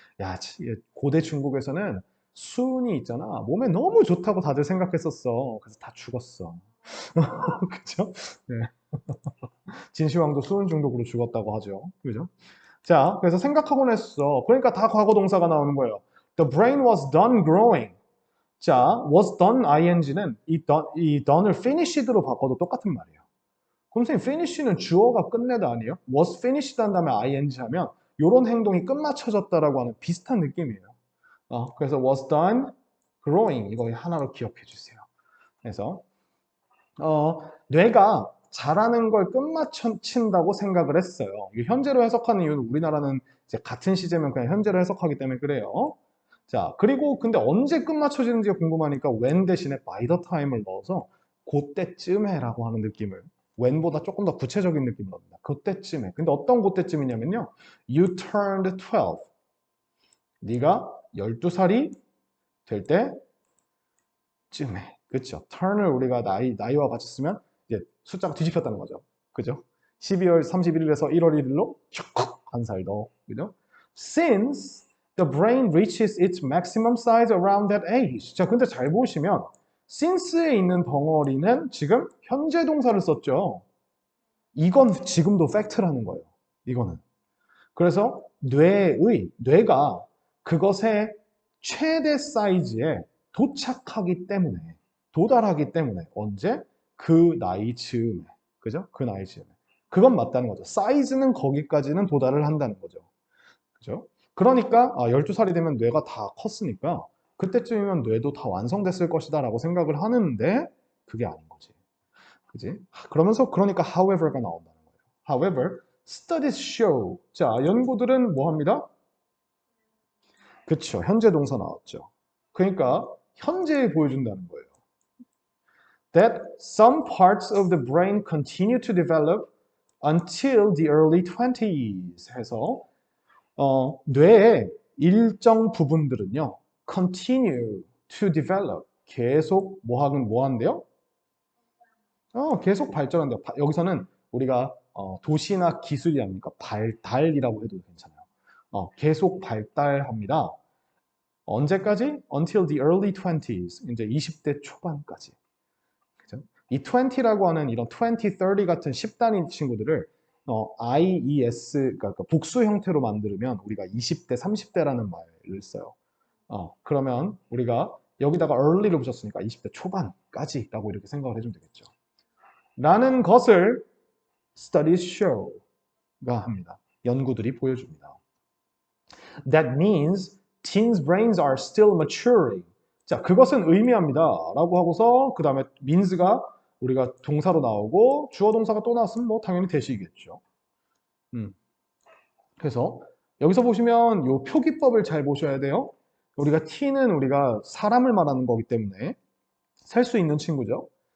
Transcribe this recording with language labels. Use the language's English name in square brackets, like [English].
[Korean] 야, 고대 중국에서는 수은이 있잖아. 몸에 너무 좋다고 다들 생각했었어. 그래서 다 죽었어. 그죠? 네. 진시황도 수은 중독으로 죽었다고 하죠. 그죠? 자, 그래서 생각하곤 했어. 그러니까 다 과거 동사가 나오는 거예요. [English] The brain was done growing. [Korean] 자, was done ing는 이 done을 finished로 바꿔도 똑같은 말이에요. 그럼 선생님, finish는 주어가 끝내다 아니에요? was finished 한 다음에 ing 하면 이런 행동이 끝마쳐졌다라고 하는 비슷한 느낌이에요. 그래서 was done growing 이거 하나로 기억해 주세요. 그래서 뇌가 잘하는 걸 끝마친다고 생각을 했어요. 이게 현재로 해석하는 이유는 우리나라는 이제 같은 시제면 그냥 현재로 해석하기 때문에 그래요. 자, 그리고 근데 언제 끝맞춰지는지가 궁금하니까 when 대신에 by the time을 넣어서 그때쯤에라고 하는 느낌을 when보다 조금 더 구체적인 느낌을 넣습니다. 그때쯤에. 근데 어떤 그때쯤이냐면요. [English] You turned 12. [Korean] 네가 12살이 될 때쯤에. 그렇죠. turn을 우리가 나이와 같이 쓰면 이제 숫자가 뒤집혔다는 거죠. 그죠? 12월 31일에서 1월 1일로 한 살 더. 그죠? [English] Since the brain reaches its maximum size around that age. [Korean] 자, 근데 잘 보시면 since에 있는 덩어리는 지금 현재 동사를 썼죠. 이건 지금도 팩트라는 거예요. 이거는. 그래서 뇌가 그것의 최대 사이즈에 도달하기 때문에 언제? 그 나이 즈음에. 그죠? 그 나이 즈음에. 그건 맞다는 거죠. 사이즈는 거기까지는 도달을 한다는 거죠. 그죠? 그러니까 12살이 되면 뇌가 다 컸으니까 그때쯤이면 뇌도 다 완성됐을 것이다 라고 생각을 하는데 그게 아닌 거지. 그지? 그러니까 however가 나온다는 거예요. [English] However, studies show. [Korean] 자, 연구들은 뭐 합니다? 그쵸. 현재 동사 나왔죠. 그러니까 현재에 보여준다는 거예요. [English] That some parts of the brain continue to develop until the early 20s [Korean] 해서 뇌의 일정 부분들은요. [English] continue to develop. [Korean] 계속 뭐 한대요? 계속 발전한대요. 여기서는 우리가 도시나 기술이 아닙니까? 발달이라고 해도 괜찮아요. 계속 발달합니다. 언제까지? [English] Until the early 20s. [Korean] 이제 20대 초반까지. 그죠? 이 20라고 하는 이런 20, 30 같은 10단위 친구들을 IES, 그러니까 복수 형태로 만들면 우리가 20대, 30대라는 말을 써요. 그러면 우리가 여기다가 early를 붙였으니까 20대 초반까지라고 이렇게 생각을 해주면 되겠죠. 라는 것을 studies show가 합니다. 연구들이 보여줍니다. [English] That means teens' brains are still maturing. [Korean] 자, 그것은 의미합니다. 라고 하고서 그 다음에 means가 우리가 동사로 나오고 주어 동사가 또 나왔으면 뭐 당연히 대시겠죠. 그래서 여기서 보시면 요 표기법을 잘 보셔야 돼요. 우리가 t는 우리가 사람을 말하는 거기 때문에 살 수 있는 친구죠.